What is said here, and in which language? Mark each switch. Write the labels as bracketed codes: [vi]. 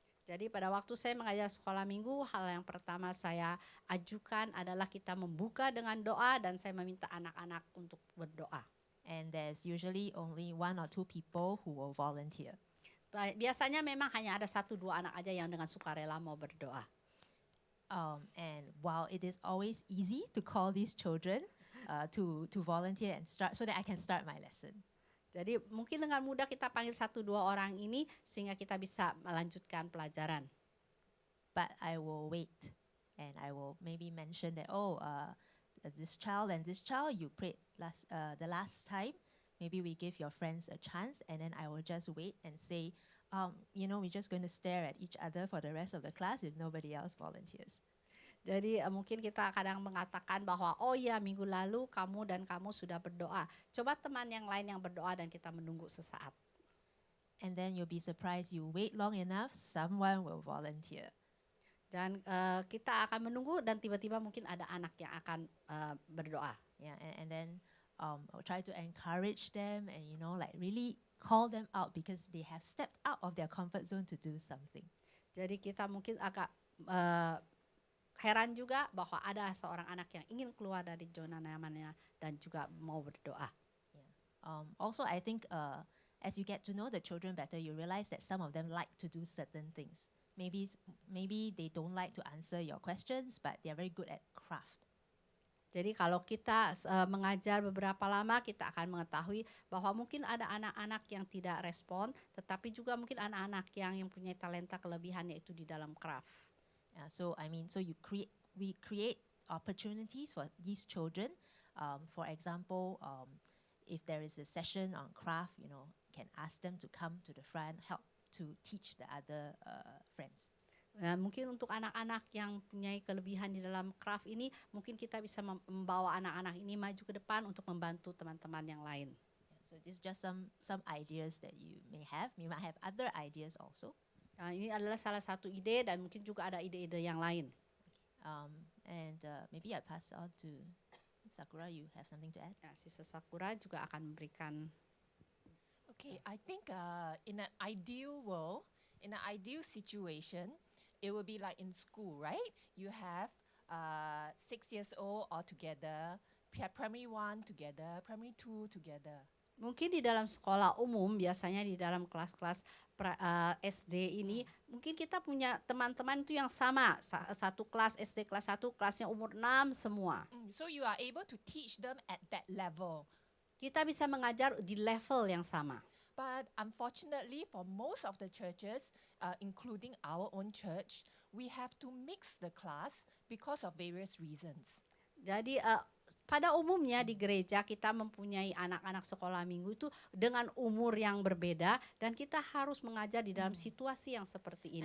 [id] Jadi pada waktu saya mengajar sekolah minggu, hal yang pertama saya ajukan adalah kita membuka dengan doa, dan saya meminta anak-anak untuk berdoa. [en] And there's usually only 1 or 2 people who will volunteer. [id] Biasanya memang hanya ada 1-2 anak aja yang dengan sukarela mau berdoa. [en] And while it is always easy to call these children to volunteer and start, so that I can start my lesson. [id] Jadi mungkin dengan mudah kita panggil 1-2 orang ini sehingga kita bisa melanjutkan pelajaran. [en] But I will wait, and I will maybe mention that this child and this child you prayed the last time. Maybe we give your friends a chance, and then I will just wait and say, we're just going to stare at each other for the rest of the class if nobody else volunteers. [id] Jadi mungkin kita kadang mengatakan bahwa oh ya, minggu lalu kamu dan kamu sudah berdoa. Coba teman yang lain yang berdoa, dan kita menunggu sesaat. [en] And then you'll be surprised, you wait long enough, someone will volunteer. [id] Dan kita akan menunggu, dan tiba-tiba mungkin ada anak yang akan berdoa. [en] Yeah, and then I'll try to encourage them and really call them out because they have stepped out of their comfort zone to do something. [id] Jadi kita mungkin agak heran juga bahwa ada seorang anak yang ingin keluar dari zona nyamannya dan juga mau berdoa. Yeah. [en] Also, I think as you get to know the children better, you realize that some of them like to do certain things. Maybe they don't like to answer your questions, but they are very good at craft. [id] Jadi kalau kita mengajar beberapa lama, kita akan mengetahui bahwa mungkin ada anak-anak yang tidak respon, tetapi juga mungkin anak-anak yang punya talenta kelebihan, yaitu di dalam craft. [en] So we create opportunities for these children. For example, if there is a session on craft, can ask them to come to the front, help to teach the other friends. [id] Mungkin untuk anak-anak yang punya kelebihan di dalam craft ini, mungkin kita bisa membawa anak-anak ini maju ke depan untuk membantu teman-teman yang lain. [en] So this is just some ideas that you may have. You might have other ideas also. [id] Ini adalah salah satu ide, dan mungkin juga ada ide-ide yang lain. [en] And maybe I pass on to Sakura. You have something to add? [id] Sister Sakura juga akan memberikan. [en] Okay, I think in an ideal world, in an ideal situation, it will be like in school, right? You have 6 years old all together, primary 1 together, primary 2 together. [id] Mungkin di dalam sekolah umum, biasanya di dalam kelas-kelas SD ini, mungkin kita punya teman-teman itu yang sama, satu kelas SD kelas 1, kelasnya umur 6 semua. [en] So you are able to teach them at that level. [id] Kita bisa mengajar di level yang sama. [en] But unfortunately, for most of the churches, including our own church, we have to mix the class because of various reasons. [id] Jadi pada umumnya di gereja kita mempunyai anak-anak sekolah minggu itu dengan umur yang berbeda dan kita harus mengajar di dalam situasi yang seperti ini.